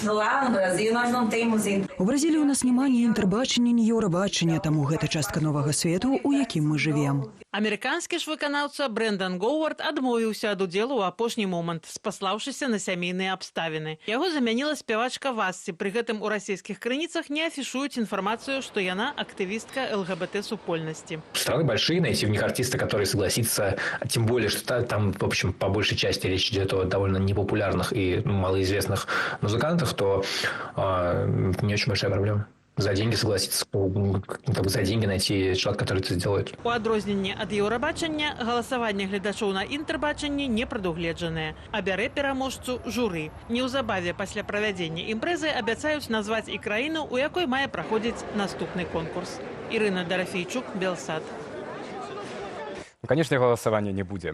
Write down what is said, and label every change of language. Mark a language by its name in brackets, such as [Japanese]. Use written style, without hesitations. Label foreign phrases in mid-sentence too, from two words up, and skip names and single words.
[Belarusian] У Бразіліі у нас няма ні інтэрбачання, ні еўрабачання, таму гэта частка новага свету, у якім мы жывем. Амерыканскі ж выканаўца Брэндон Гоўард адмовіўся ад удзелу ў апошні момант, спаслаўшыся на сямейныя абставіны. Яго замяніла спявачка Васці. Пры гэтым у расійскіх крыніцах не афішуюць [Russian] информацию, что она активистка ЛГБТ-супольности. Страны большие, найти в них артиста, который согласится, тем более, что там, в общем, по большей части речь идет о довольно непопулярных и малоизвестных музыкантах, то не очень большая проблема. За деньги согласиться, за деньги найти человека, который это сделает. [Belarusian] У адрозненне ад Еўрабачання галасаванне гледачоў на інтэрбачанні не прадугледжанае. Абярэ пераможцу журы. Неўзабаве пасля правядзення імпрэзы абяцаюць назваць і краіну, у якой мае праходзіць наступны конкурс. Ірына Дарафейчук, Белсат. [Russian] Конечно, голосования не будзе.